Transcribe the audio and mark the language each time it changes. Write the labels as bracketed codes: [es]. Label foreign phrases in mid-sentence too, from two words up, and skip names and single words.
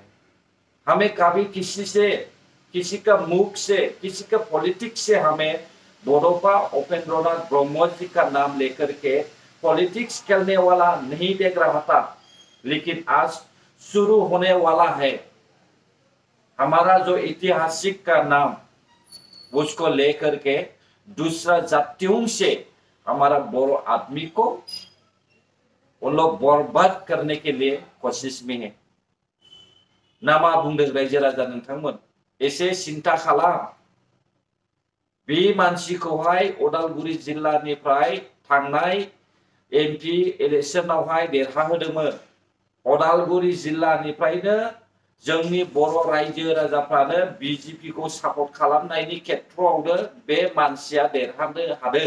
[hi] हमें कभी किसी का मुख से, किसी का पॉलिटिक्स से हमें बडौफा उपेंद्रनाथ ब्रह्म जी का नाम लेकर के पॉलिटिक्स करने वाला नहीं देख रहा था, लेकिन आज शुरू होने वाला है। हमारा जो ऐतिहासिक का नाम उसको लेकर के दूसरा जातियों से हमारा बोरो आदमी को उन लोग बर्बाद करने के लिए कोशिश में है। [brx] नामा बुंदों रायजो राजा नोंथांमोन एसे सिन्था खालाम। बे मानसिखौहाय उदालगुरि जिल्लानिफ्राय थांनाय एमपि इलेक्शनावहाय देरहाहोदोंमोन। उदालगुरि जिल्लानिफ्रायनो जोंनि बर' रायजो राजाफ्रानो बीजेपी को सापर्ट खालामनायनि खेत्रआवनो बे मानसिया देरहानो हादों।